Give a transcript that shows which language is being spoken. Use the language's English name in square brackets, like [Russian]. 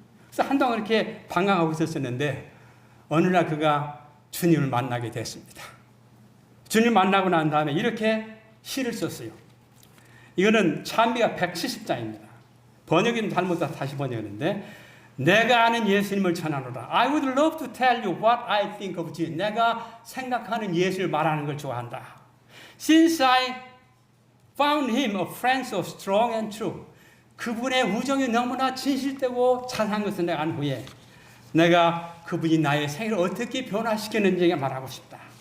[Korean] 그래서 한동안 이렇게 방황하고 있었는데 어느 날 그가 주님을 만나게 됐습니다. 주님 만나고 난 다음에 이렇게 시를 썼어요. 이거는 찬미가 170자입니다. 번역은 잘못해서 다시 번역했는데, 내가 아는 예수님을 전하노라. [English] I would love to tell you what I think of Jesus. [Korean] 내가 생각하는 예수를 말하는 걸 좋아한다. [English] Since I found him a friend so strong and true. [Korean] 그분의 우정이 너무나 진실되고 찬한 것을 내가 안 후에 내가 그분이 나의 생애를 어떻게 변화시켰는지 말하고 싶다.